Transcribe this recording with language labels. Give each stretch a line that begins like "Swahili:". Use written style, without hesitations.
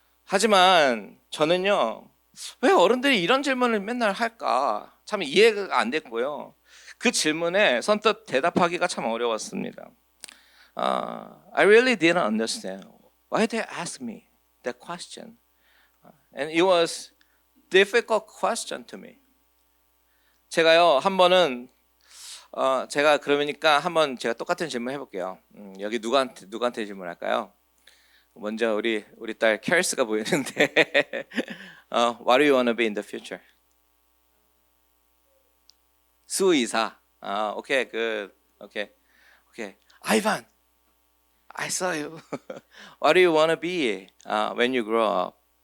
Korean: 하지만 저는요, 왜 어른들이 이런 질문을 맨날 할까? 참 이해가 안 됐고요. 그 질문에 선뜻 대답하기가 참 어려웠습니다.
English: I really didn't understand why they asked me that question. And it was difficult question to me.
Korean: 제가요, 한 번은 제가 그러니까 한번 제가 똑같은 질문 해볼게요. 여기 누구한테 질문할까요? 먼저 우리 딸 캐리스가 보이는데,
English: What do you want to be in the future?
Korean: 수의사. 오케이, good. 오케이. 아이반.
English: I saw you. What do you want to be when you grow up?